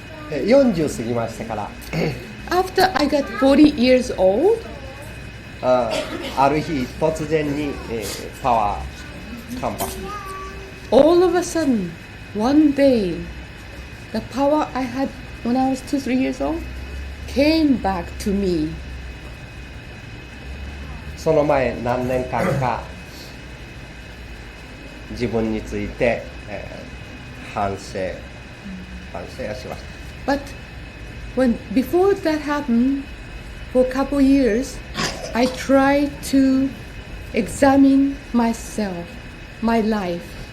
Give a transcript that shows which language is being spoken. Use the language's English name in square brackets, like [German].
[Japanese] 40過ぎましてから [English] After I got 40 years old, [Japanese] ある日突然に、パワーカンパ [English] all of a sudden, one day, the power I had when I was 2-3 years old came back to me. [Japanese] その前何年間か自分について、反省はしました。 [English] But before that happened, for a couple years, I tried to examine myself, my life.